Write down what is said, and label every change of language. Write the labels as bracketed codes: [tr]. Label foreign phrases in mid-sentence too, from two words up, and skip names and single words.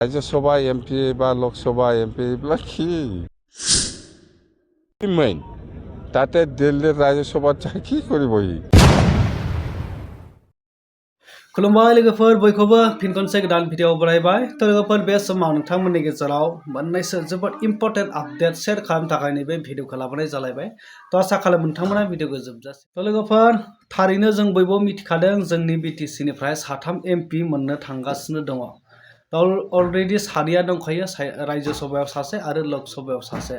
[as] রাজ্যসভা এমপি বা লোকসভা এমপি এগুলো কি মেইন তাতে দিল্লির রাজ্যসভা কি করিব [brx] खुलुमबाय लोगोफोर बयखौबो फिन खनसे गोदान भिडिअ बरायबाय तो लोगोफोर बे समाव नोंथांमोननि गेजेराव मोननैसो जोबोद [en] important update [brx] शेयार खालामनो थाखाय नैबे भिडिअखौ लाबोनाय जालायबाय तो आसा खालामो नोंथांमोना भिडिअखौ जोबजासिम तो लोगोफोर थारैनो जों बयबो मिथिखादों जोंनि बिटिसिनिफ्राय 3 एमपि मोननो थांगासिनो दङ अलरेडि सानैया दंखायो राज्यसभायाव सासे आरो लोकसभायाव सासे